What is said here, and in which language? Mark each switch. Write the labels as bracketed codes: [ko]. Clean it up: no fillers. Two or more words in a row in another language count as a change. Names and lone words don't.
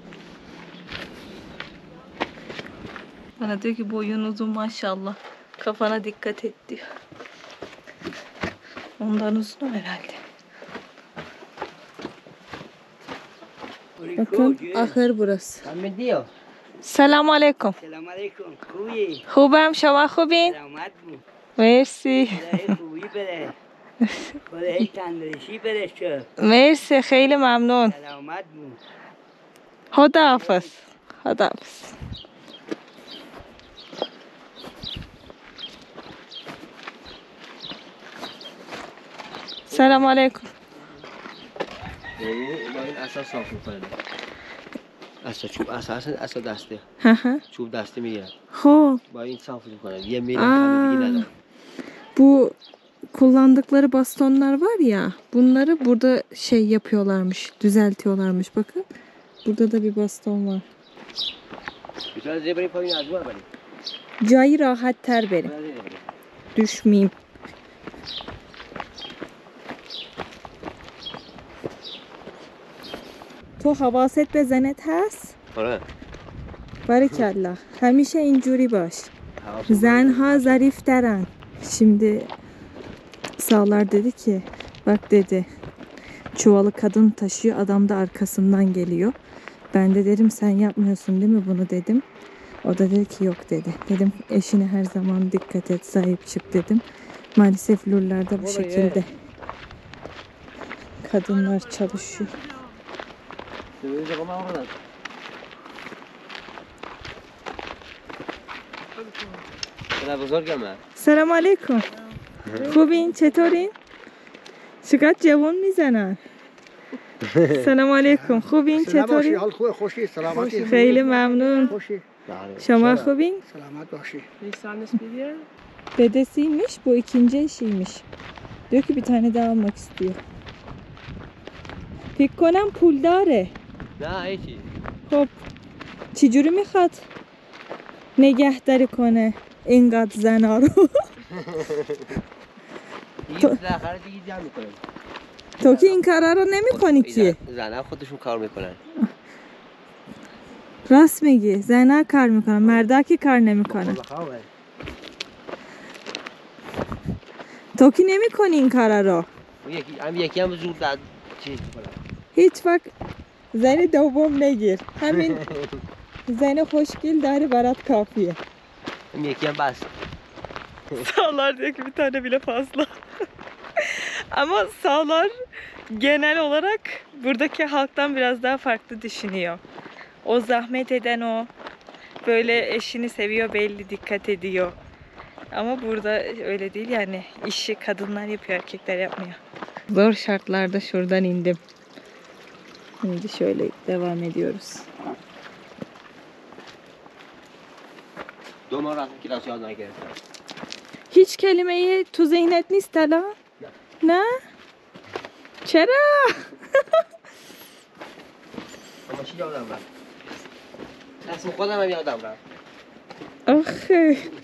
[tr] Bana diyor ki boyun uzun maşallah. Kafana dikkat et diyor. Ondan uzun herhalde. Bakın ahır burası. Tam diyor. Selamun aleyküm. [fa] سلام علیکم خوبی؟ خوبم شما خوبین؟ سلامت بود مرسی. خدای خوبی بده خدای تندرشی بده چه مرسی خیلی ممنون. سلامت بود خداحافظ. خداحافظ. سلام علیکم. این اساس صاف میکنه. اساس چوب اساس دسته. Hı hı. چوب دسته میگیرن. خب با این صاف میکنن. یه میل هم دیگه نداره. [tr] bu kullandıkları bastonlar var ya, bunları burada şey yapıyorlarmış, düzeltiyorlarmış. Bakın burada da bir baston var. Biraz zebra payını az var bari. Cayı rahat ter benim. Düşmeyeyim. [fa] تو حواست به زنت هست؟ آره. Barikallah. همیشه اینجوری باش. زنها ظریف درن. [tr] Şimdi Sağlar dedi ki, bak dedi, çuvalı kadın taşıyor, adam da arkasından geliyor. Ben de dedim sen yapmıyorsun değil mi bunu dedim. O da dedi ki yok dedi. Dedim eşine her zaman dikkat et, sahip çık dedim. Maalesef lurlarda bu şekilde kadınlar çalışıyor. Selam aleyküm. [fa] خوبین چطورین؟ چقدر جوان میزنن. سلام علیکم خوبین چطورین؟ حال خوبه خوشی سلامتی خیلی ممنون. خوشی شما خوبین؟ selamet باشی [tr] Dedesiymiş, bu ikinci eşiymiş. Diyor ki bir tane daha almak istiyor. [fa] فکر کنم پول داره. نه هیچی. خب چجوری میخواد نگهداری کنه اینقدر زنا رو؟ دیگه آخر دیگه جمع میکنن. تو که این کارا رو نمیکنی که. زنها خودشون کار میکنن. راست میگی، زنا کار میکنن، مردا که کار نمیکنن. تو که نمیکنی این کارا رو. یکی هم زور داد چیز کنه. هیچ وقت زن دوم نگیر. همین زن خوشگل داره برات کافیه. یکی هم bas. [tr] Sağlar diyor ki bir tane bile fazla. Ama sağlar genel olarak buradaki halktan biraz daha farklı düşünüyor. O zahmet eden o. Böyle eşini seviyor belli, dikkat ediyor. Ama burada öyle değil yani. İşi kadınlar yapıyor, erkekler yapmıyor. Zor şartlarda şuradan indim. Şimdi şöyle devam ediyoruz. [fa] دو ماه رفتم کلاس یاد نگرفتم. هیچ کلمه‌ای تو ذهنت نیست الان؟ نه؟ چرا؟ اما چی یادم رفت؟ اسم خودم هم یادم رفت. آخه